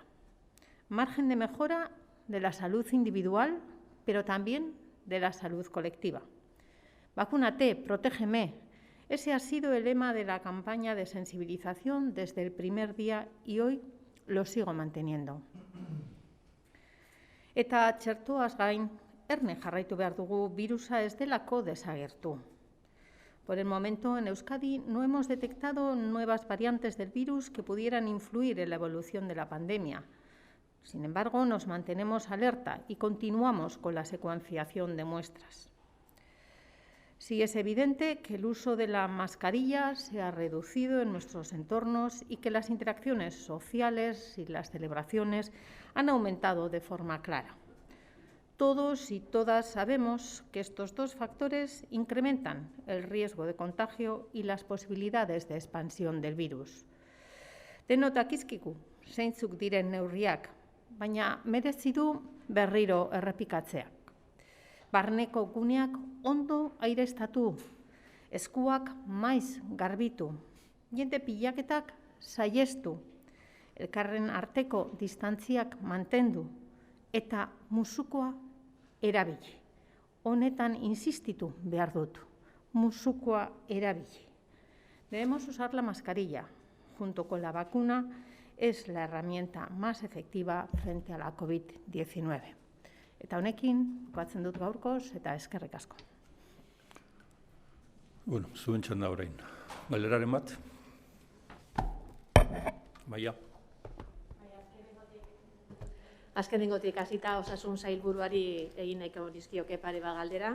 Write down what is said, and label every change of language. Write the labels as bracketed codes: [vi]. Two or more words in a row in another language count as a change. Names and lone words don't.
[es] Margen de mejora de la salud individual, pero también de la salud colectiva. Vacúnate, protégeme. Ese ha sido el lema de la campaña de sensibilización desde el primer día y hoy lo sigo manteniendo. [eu] Eta txertoaz gain, erne jarraitu behar dugu virusa ez delako desagertu. [es] Por el momento, en Euskadi no hemos detectado nuevas variantes del virus que pudieran influir en la evolución de la pandemia. Sin embargo, nos mantenemos alerta y continuamos con la secuenciación de muestras. Sí es evidente que el uso de la mascarilla se ha reducido en nuestros entornos y que las interacciones sociales y las celebraciones han aumentado de forma clara. Todos y todas sabemos que estos dos factores incrementan el riesgo de contagio y las posibilidades de expansión del virus. [eu] Denok dakizkigu zeintzuk diren neurriak, baina merezi du berriro errepikatzeak. Barneko guneak ondo aireztatu, eskuak maiz garbitu, jende pilaketak saihestu, elkarren arteko distantziak mantendu eta musukoa erabili. Honetan insistitu behar dut, musukoa erabili. [es] Debemos usar la mascarilla. Junto con la vacuna, es la herramienta más efectiva frente a la COVID-19. [eu] Eta honekin, bukatzen dut gaurkoz eta eskerrik asko. Bueno, zuen txanda orain. Galderaren bat? Baia. Azkenengotik hasita osasun sailburuari egin nahiko dizkioke pare bat galdera.